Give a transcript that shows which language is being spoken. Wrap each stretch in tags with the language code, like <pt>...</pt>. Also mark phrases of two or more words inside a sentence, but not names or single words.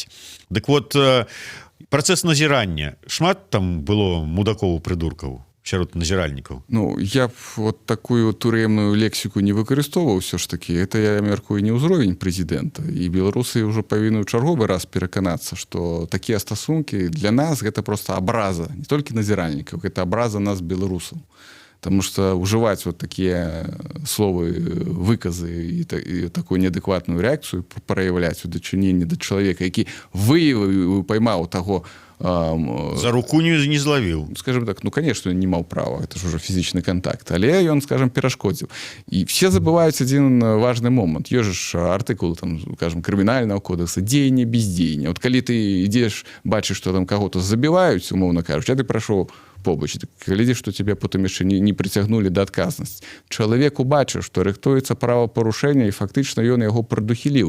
<be>Дык вот, працэс назірання, шмат там было мудакоў і прыдуркаў сярод назіральнікаў? Ну, я б вот такую турэмную лексіку не выкарыстоўваў ўсё ж такі. Это, я мяркую, не ўзровень прэзідэнта. І беларусы ўжо павінны ў чарговы раз пераканацца, што такія стасункі для нас гэта проста абраза, не толькі назіральнікаў, гэта абраза нас, беларусаў.</be> <ru>Потому что уживать вот такие словы, выказы и такую неадекватную реакцию проявлять</ru> <be>у дачынення</be> <ru>до человека,</ru> <be>які выявіў, поймаў таго, за руку не зловіў.</be> <ru>Скажем так, ну, конечно,</ru> <be>не маў права,</be> <ru>это ж уже</ru> <be>фізічны контакт, але ён, скажем, перашкодзіў.</be> <ru>І все забываюць один важный момант.</ru> <be>Ёсць ж артыкулы, там, скажем, крымінального кодекса, дзеянне, бездзеянне. Вот калі ты ідзеш, бачыш, што там каго-то забіваюць, умоўна кажучы, а ты прайшоў побач. Глядзі, што тебе потым яшчэ не прыцягнулі да адказнасці. Чалавек убачыў, што рыхтуецца правапарушэнне, і фактычна ён яго прадухіліў.</be>